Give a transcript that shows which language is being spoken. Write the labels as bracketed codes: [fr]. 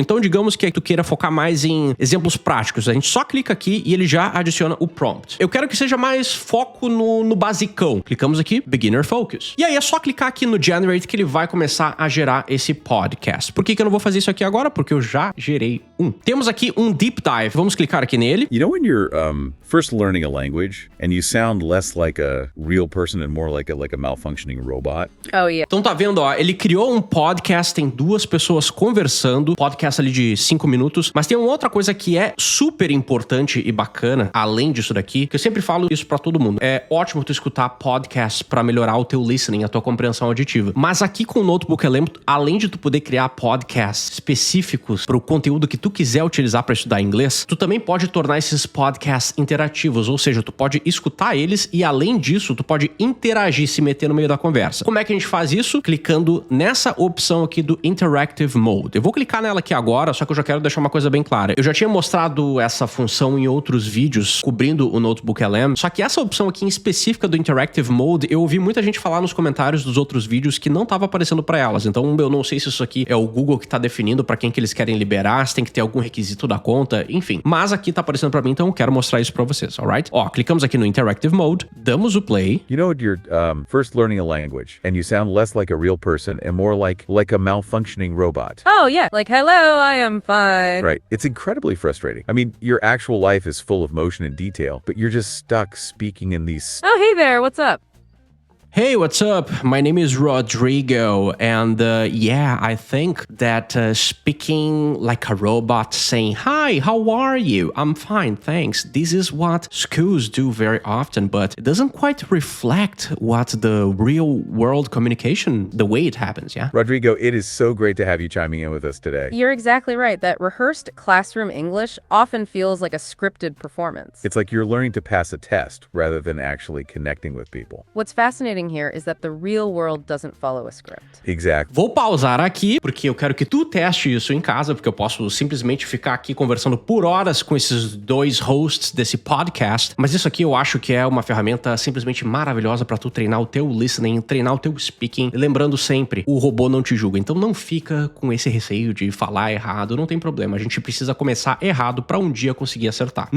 [pt] Então, digamos que tu queira focar mais em exemplos práticos. A gente só clica aqui e ele já adiciona o prompt. Eu quero que seja mais foco no basicão. Clicamos aqui, Beginner Focus. E aí é só clicar aqui no Generate que ele vai começar a gerar esse podcast. Por que eu não vou fazer isso aqui agora? Porque eu já gerei um. Temos aqui um Deep Dive. Vamos clicar aqui nele. [en] You know when you're first learning a language and you sound less like a real person and more like a malfunctioning robot? Oh, yeah. [pt] Então tá vendo, ó, ele criou um podcast, tem duas pessoas conversando, podcast ali de 5 minutos, mas tem uma outra coisa que é super importante e bacana, além disso daqui, que eu sempre falo isso pra todo mundo. É ótimo tu escutar podcasts pra melhorar o teu listening, a tua compreensão auditiva. Mas aqui com o Notebook LM, além de tu poder criar podcasts específicos pro conteúdo que tu quiser utilizar pra estudar inglês, tu também pode tornar esses podcasts interativos, ou seja, tu pode escutar eles e além disso, tu pode interagir, se meter no meio da conversa. Como é que a gente faz isso? Clicando nessa opção aqui do Interactive Mode. Eu vou clicar nela aqui agora, só que eu já quero deixar uma coisa bem clara. Eu já tinha mostrado essa função em outros vídeos cobrindo o Notebook LM, só que essa opção aqui em específica do Interactive Mode, eu ouvi muita gente falar nos comentários dos outros vídeos que não estava aparecendo para elas. Então, eu não sei se isso aqui é o Google que tá definindo para quem que eles querem liberar, se tem que ter algum requisito da conta, enfim. Mas aqui tá aparecendo para mim, então eu quero mostrar isso para vocês, alright? Ó, clicamos aqui no Interactive Mode, damos o play. [en] You know when you're first learning a language and you sound less like a real person and more like a malfunctioning robot? Oh, yeah. Like, hello, I am fine. Right. It's incredibly frustrating. I mean, your actual life is full of motion and detail, but you're just stuck speaking in these... Oh, hey there, what's up? Hey, what's up? My name is Rodrigo, and yeah, I think that speaking like a robot saying, "Hi, how are you? I'm fine, thanks." This is what schools do very often, but it doesn't quite reflect what the real world communication, the way it happens, yeah? Rodrigo, it is so great to have you chiming in with us today. You're exactly right. That rehearsed classroom English often feels like a scripted performance. It's like you're learning to pass a test rather than actually connecting with people. What's fascinating here is that the real world doesn't follow a script. Exactly. [pt] Vou pausar aqui, porque eu quero que tu teste isso em casa, porque eu posso simplesmente ficar aqui conversando por horas com esses dois hosts desse podcast, mas isso aqui eu acho que é uma ferramenta simplesmente maravilhosa pra tu treinar o teu listening, treinar o teu speaking, lembrando sempre, o robô não te julga, então não fica com esse receio de falar errado, não tem problema, a gente precisa começar errado pra um dia conseguir acertar.